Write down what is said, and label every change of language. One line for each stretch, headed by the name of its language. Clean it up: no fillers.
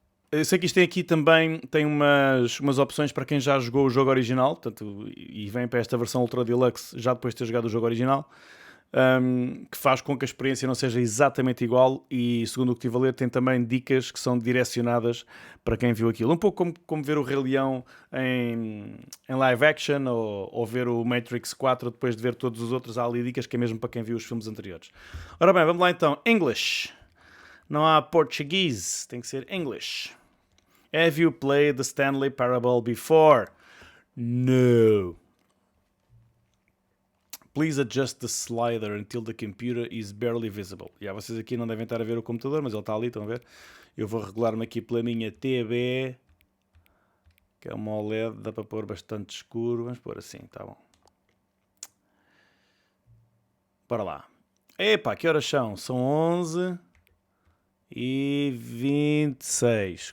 Portuguese: Eu sei que isto tem aqui também, tem umas opções para quem já jogou o jogo original, portanto, e vem para esta versão Ultra Deluxe já depois de ter jogado o jogo original, que faz com que a experiência não seja exatamente igual, e segundo o que estive a ler tem também dicas que são direcionadas para quem viu aquilo. Um pouco como ver o Rei Leão em live action, ou ver o Matrix 4 depois de ver todos os outros. Há ali dicas que é mesmo para quem viu os filmes anteriores. Ora bem, vamos lá então. English. Não há português, tem que ser English.
English: Have you played the Stanley Parable before? No. Please adjust the slider until the computer is barely visible.
Portuguese: Vocês aqui não devem estar a ver o computador, mas ele está ali, estão a ver? Eu vou regular-me aqui pela minha TV, que é uma OLED, dá para pôr bastante escuro. Vamos pôr assim, tá bom. Bora lá. Epá, que horas são? São 11h26.